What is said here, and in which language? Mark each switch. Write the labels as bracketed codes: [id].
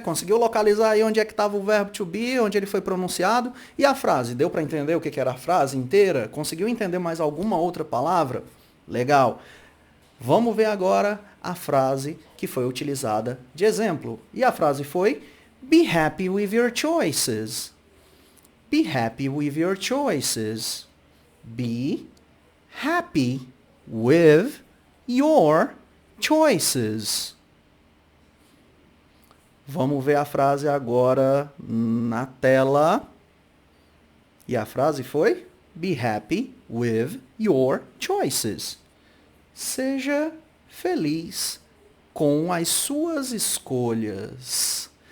[pt] Conseguiu localizar aí onde é que estava o verbo to be, onde ele foi pronunciado? E a frase? Deu para entender o que era a frase inteira? Conseguiu entender mais alguma outra palavra? Legal. Vamos ver agora a frase que foi utilizada de exemplo. E a frase foi [en] Be happy with your choices. Be happy with your choices. Be happy with your choices. [pt] Vamos ver a frase agora na tela. E a frase foi: [en] Be happy with your choices. [pt] Seja feliz com as suas escolhas.